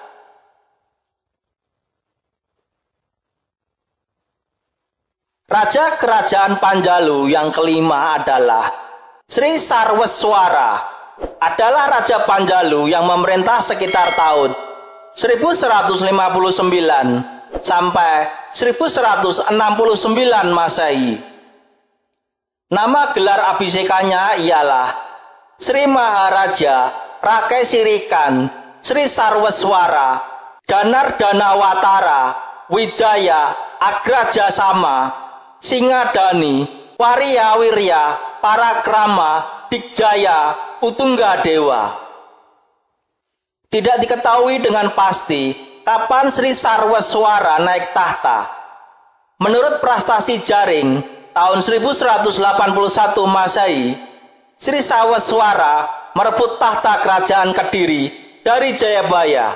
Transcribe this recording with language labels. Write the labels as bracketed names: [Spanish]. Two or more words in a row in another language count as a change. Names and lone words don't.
[Indonesian] Raja kerajaan Panjalu yang kelima adalah Sri Sarweswara. Adalah Raja Panjalu yang memerintah sekitar tahun 1159 sampai 1169 Masehi. Nama gelar abhisekanya ialah Sri Maharaja Rakai Sirikan Sri Sarweswara Ganardana Watara Wijaya Agraja Sama Singadani Wariya Wirya Parakrama Dikjaya Utungga Dewa. Tidak diketahui dengan pasti kapan Sri Sarweswara naik tahta. Menurut prastasi Jaring tahun 1181 Masehi, Sri Sarweswara merebut tahta kerajaan Kediri dari Jayabaya.